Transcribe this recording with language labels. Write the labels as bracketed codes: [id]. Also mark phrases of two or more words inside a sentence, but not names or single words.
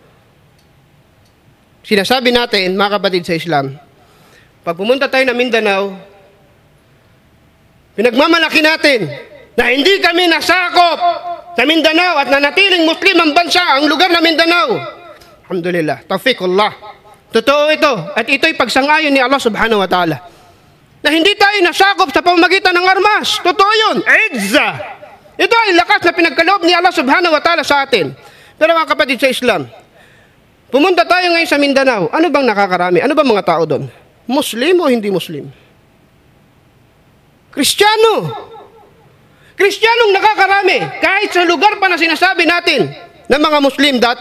[tl] Sinasabi natin, mga kapatid sa Islam, pag pumunta tayo na Mindanao, pinagmamalaki natin na hindi kami nasakop sa Mindanao at nanatiling Muslim ang bansa, ang lugar na Mindanao. [ar] الحمد لله، توفيق الله. [tl] Totoo ito. At ito'y pagsangayon ni Allah [ar] سبحانه وتعالى. [tl] Na hindi tayo nasakop sa pamamagitan ng armas. Totoo yun. Izza. Ito ay lakas na pinagkaloob ni Allah [ar] سبحانه وتعالى [tl] sa atin. Pero mga kapatid sa Islam, pumunta tayo ngayon sa Mindanao. Ano bang nakakarami? Ano bang mga tao doon? Muslim o hindi Muslim? Kristiyano. Kristiyanong nakakarami. Kahit sa lugar pa na sinasabi natin ng mga Muslim dati.